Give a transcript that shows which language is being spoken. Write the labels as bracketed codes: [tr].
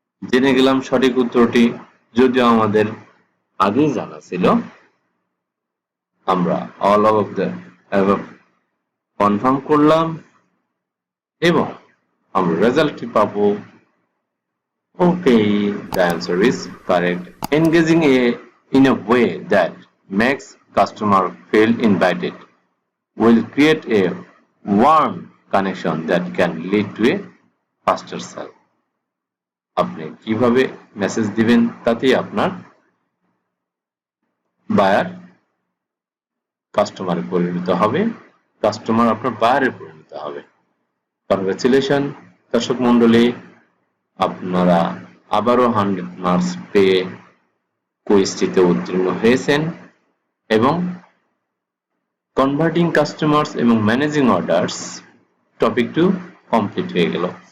[bn] জেনে গেলাম সঠিক উত্তরটি, যদিও আমাদের আগেই জানা ছিল। আমরা [en] all of the above [bn] confirm করলাম এবং আমরা রেজাল্টটি পাবো। [en] Okay, the answer is correct. Engaging in a way that makes customer feel invited will create a warm connection that can lead to a faster sale. [bn] আপনি কিভাবে message দিবেন তাতেই আপনার buyer কাস্টমারে পরিণত হবে, কাস্টমার আপনার বায়ারে পরিণত হবে। কনগ্রাচুলেশন দর্শক মন্ডলী, আপনারা আবারও 100 মার্কস পেয়ে কুইজটিতে উত্তীর্ণ হয়েছেন এবং কনভার্টিং কাস্টমার্স এবং ম্যানেজিং অর্ডার্স টপিক 2 কমপ্লিট হয়ে গেল।